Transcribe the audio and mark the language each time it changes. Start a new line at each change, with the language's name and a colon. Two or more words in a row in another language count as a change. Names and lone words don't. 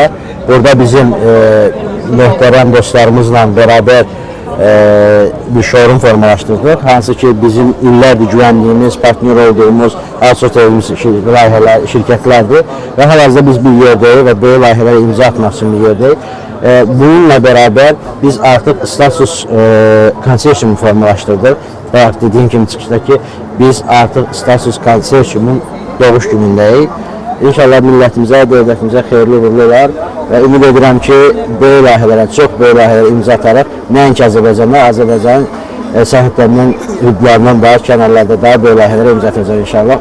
Azerbaijani: Burada bizim möhtərəm dostlarımızla beraber bir showroom formalaşdırdıq. Hansı ki bizim illərdir güvəndiyimiz, partner olduğumuz, outsourcing şirkətlərdir. Və hal-hazırda biz bir yerdəyik və böyle layihələrə imza atmaq üçün bir yerdəyik.
Turkish: Bununla beraber biz artık Status Consortium formalaştırdık. Ve dediğim gibi çıkıştaki biz artık Status Consortium'un doğuş günündəyik.
Azerbaijani: İnşallah millətimizə, dövlətimizə xeyirli uğurlu olar və ümid edirəm ki, böyle layihələrə, çox böyle layihələrə imza ataraq nəinki Azərbaycanda, Azərbaycanın sahiblərinin hüdudlarından daha kənarlarda daha böyle layihələrə imza atacaq inşallah.